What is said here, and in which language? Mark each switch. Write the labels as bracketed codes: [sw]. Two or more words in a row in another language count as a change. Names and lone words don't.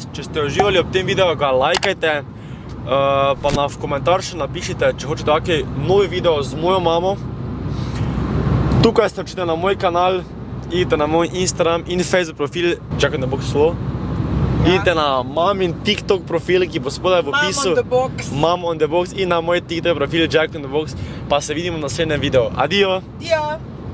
[sl] Če ste uživali ob tem videu, ga lajkajte. Pa nam v komentar še napišite, če hočete kakšen novi video z mojo mamo. Tukaj ste očitno na moj kanal, idite na moj Instagram in Facebook profil. Čakaj, ne bo slovo. Idite na mamin TikTok profil, ki bo spodaj v opisu. [en] Mom on the box. Mom on the box [sl] in na moj TikTok profil [en] Jack on the box. [sl] Pa se vidimo v naslednjem videu. Adijo! Ja.